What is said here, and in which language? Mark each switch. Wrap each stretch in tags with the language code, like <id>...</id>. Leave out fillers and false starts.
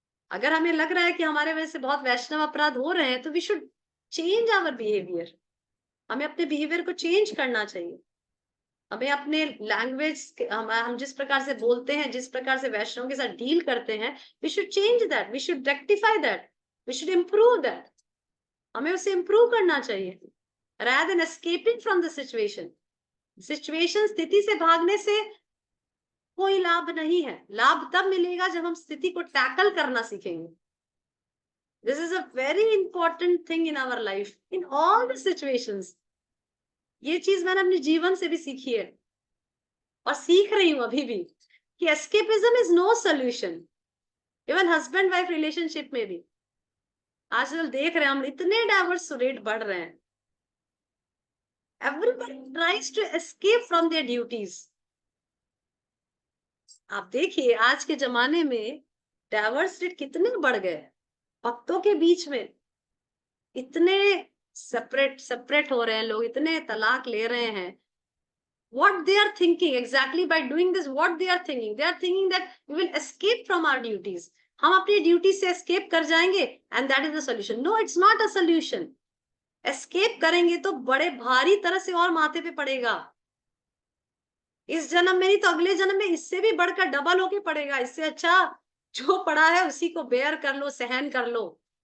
<hi>अगर हमें लग रहा है कि हमारे वजह से बहुत वैष्णव अपराध हो रहे हैं तो</hi> <en>we should change our behaviour,</en> <hi>हमें अपने बिहेवियर को चेंज करना चाहिए। हमें अपने लैंग्वेज, हम जिस प्रकार से बोलते हैं, जिस प्रकार से वैष्णव के साथ डील करते हैं,</hi> <en>We should change that, we should rectify that, we should improve that.</en> <hi>हमें उसे इम्प्रूव करना चाहिए</hi> <en>rather than escaping from the situation।</en> <hi>Situation, स्थिति से भागने से कोई लाभ नहीं है। लाभ तब मिलेगा जब हम स्थिति को टैकल करना सीखेंगे।</hi> <en>This is a very important thing in our life, in all the situations.</en> <hi>ये चीज मैंने अपने जीवन से भी सीखी है और सीख रही हूं अभी भी कि</hi> <en>Escapism is no solution.</en> <hi>Even husband wife relationship में भी आजकल देख रहे हैं हम, इतने डाइवोर्स रेट बढ़ रहे हैं।</hi> <en>Everyone tries to escape from their duties।</en> <hi>आप देखिए आज के जमाने में डाइवोर्स रेट कितने बढ़ गए, भक्तों के बीच में इतने सेपरेट हो रहे हैं लोग, इतने तलाक ले रहे हैं।</hi> <en>What they are thinking exactly by doing this, what they are thinking, they are thinking that we will escape from our duties।</en> <hi>हम अपनी ड्यूटी से escape कर जाएंगे</hi> <en>and that is the solution। No, it's not a solution।</en> <hi>escape करेंगे तो बड़े भारी तरह से और माथे पे पड़ेगा। इस जन्म में नहीं तो अगले जन्म में इससे भी बढ़कर डबल होके पड़ेगा। इससे अच्छा जो पड़ा है उसी को बेयर कर लो, सहन कर लो।</hi>